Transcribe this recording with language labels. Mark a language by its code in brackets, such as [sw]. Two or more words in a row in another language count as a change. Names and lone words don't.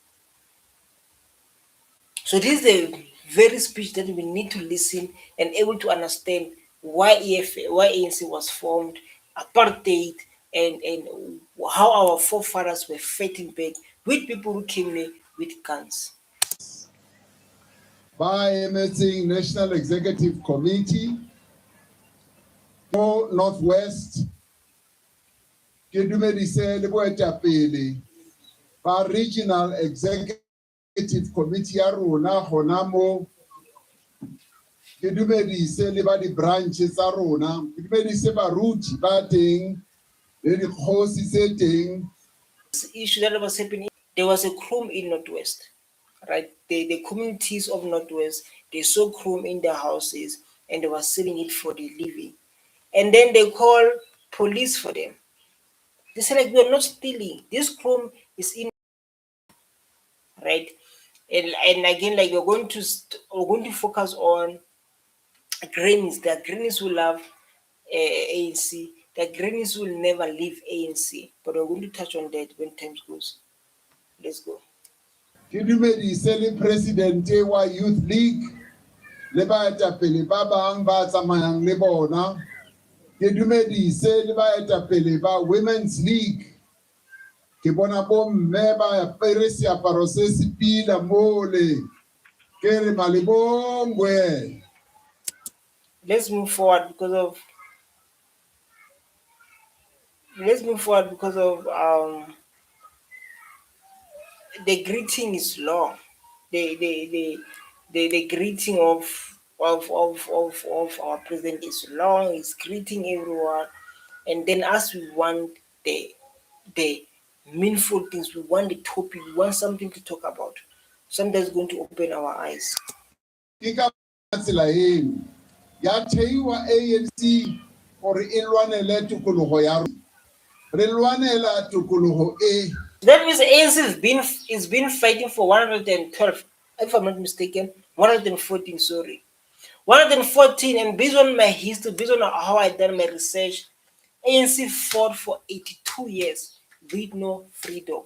[en] So this is a very speech that we need to listen and able to understand why why ANC was formed, apartheid, and how our forefathers were fighting back with people who came in with guns. [tn] By emetseng National Executive Committee mo Northwest ke dumedise le boetapele ba Regional Executive Committee ya rona gona mo ke dumedise le ba di-branch tsa rona ke dumedise baruti ba teng le dikgosi tse teng. [en] This issue that was happening, there was a crime in Northwest, right? The communities of Northwest, they saw crime in their houses and they were selling it for the living. And then they call police for them. They say like, we're not stealing. This crime is in, right? And again, like we're going to focus on greenies. The greenies will love ANC. The greenies will never leave ANC. But we're going to touch on that when time goes. Let's go. [tn] Ke dumedise le presidente wa Youth League le baetapele ba bang ba tsamayang le bona. Ke dumedise le baetapele ba Women's League. Ke bona bomme ba apere seaparo se se pila mole. Ke re malebongwe. [en] Let's move forward because of the greeting is long. The greeting of our president is long. He's greeting everyone, and then as we want the meaningful things, we want the topic, we want something to talk about, something that's going to open our eyes. [tn] Ke ka tsela eno ya theiwa ANC gore e lwanele tokologo ya rona. Re lwanela tokologo e. [en] That means ANC has been fighting for 112, if I'm not mistaken, 114, sorry. 114, and based on my history, based on how I done my research, ANC fought for 82 years with no freedom.